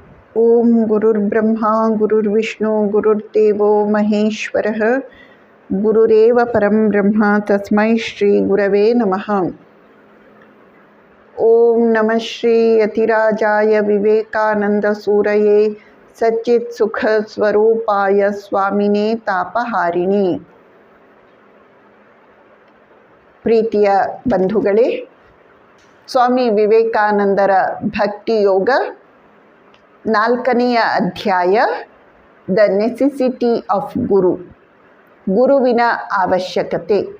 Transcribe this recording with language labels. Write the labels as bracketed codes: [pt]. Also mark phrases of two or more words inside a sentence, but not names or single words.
[sa] ಓಂ ಗುರುರ್ಬ್ರಹ್ಮ ಗುರುರ್ವಿಷ್ಣು ಗುರುರ್ದೇವೋ ಮಹೇಶ್ವರಃ ಗುರುರೇವ ಪರಂ ಬ್ರಹ್ಮ ತಸ್ಮೈ ಶ್ರೀ ಗುರವೇ ನಮಃ. ಓಂ ನಮಃ ಶ್ರೀ ಯತಿರಾಜಾಯ ವಿವೇಕಾನಂದ ಸೂರಯೇ ಸಚ್ಚಿತ್ ಸುಖ ಸ್ವರೂಪಾಯ ಸ್ವಾಮಿನೇ ತಾಪಹಾರಿಣಿ. [kn] ಪ್ರೀತಿಯ ಬಂಧುಗಳೇ, ಸ್ವಾಮಿ ವಿವೇಕಾನಂದರ ಭಕ್ತಿ ಯೋಗ 4ನೆಯ ಅಧ್ಯಾಯ, [en] The Necessity of Guru, [kn] ಗುರುವಿನ ಅವಶ್ಯಕತೆ.